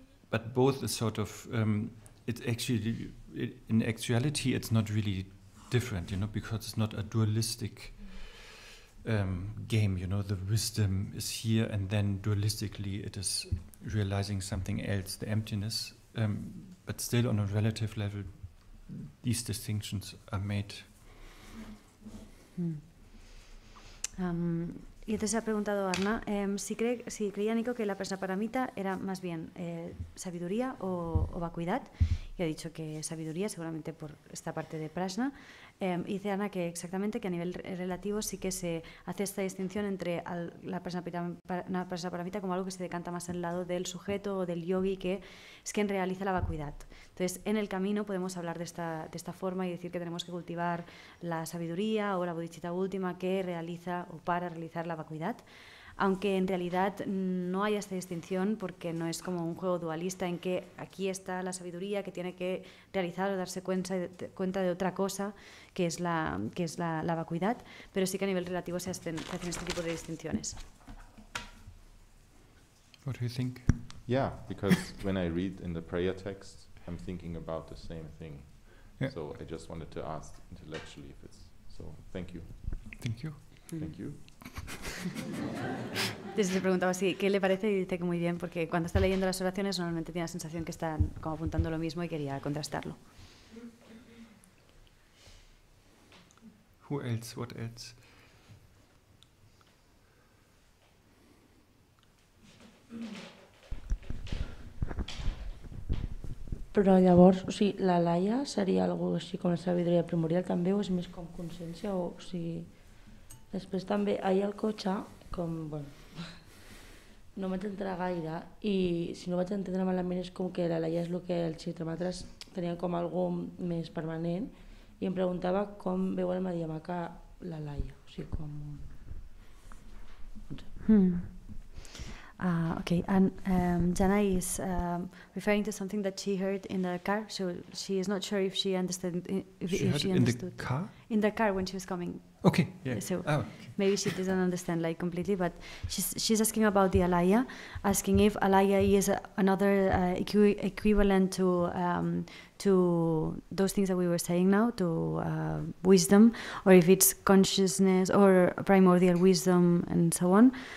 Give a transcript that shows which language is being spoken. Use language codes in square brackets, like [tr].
[en] But both is sort of, it's actually, in actuality, it's not really different, because it's not a dualistic game, the wisdom is here, and then dualistically it is realizing something else, the emptiness. But still, on a relative level, these distinctions are made. [es] Y entonces ha preguntado Arna si creía Nico que la prajnaparamita era más bien sabiduría o vacuidad. Y ha dicho que sabiduría, seguramente por esta parte de prajna. Y dice Arna que exactamente que a nivel relativo sí que se hace esta distinción entre la prajnaparamita como algo que se decanta más al lado del sujeto o del yogi, que es quien realiza la vacuidad. Entonces, en el camino podemos hablar de esta forma y decir que tenemos que cultivar la sabiduría o la bodhisattva última que realiza o para realizar la vacuidad, aunque en realidad no hay esta distinción, porque no es como un juego dualista en que aquí está la sabiduría que tiene que realizar o darse cuenta de otra cosa que es la vacuidad, pero sí que a nivel relativo se hacen este tipo de distinciones. [en] What do you think? Yeah, because when I read in the prayer text, I'm thinking about the same thing. Yeah. So I just wanted to ask intellectually if it's so. Thank you. Thank you. Thank you. [es] Entonces le preguntaba qué le parece y dice que muy bien, porque cuando está leyendo las oraciones normalmente tiene la sensación que están como apuntando lo mismo y quería contrastarlo. [en] Who else? What else? [ca] Però llavors, o sigui, la laia seria algo així com la sabidoria primordial també, o és més com consciència, o sigui... Després també, ahir al cotxe, com, bueno, no vaig entrar gaire, i si no vaig entendre malament és com que la laia és el que els xitramatras tenien com algo més permanent, i em preguntava com veu el Madhyamaka la laia, o sigui, com... [en] Okay, and Jana is referring to something that she heard in the car, so she is not sure if she understood. If she understood. In the car? In the car when she was coming. Okay, yeah. So okay. Maybe she doesn't understand like completely, but she's asking about the alaya, asking if alaya is another equivalent to those things that we were saying now, to wisdom, or if it's consciousness or primordial wisdom and so on.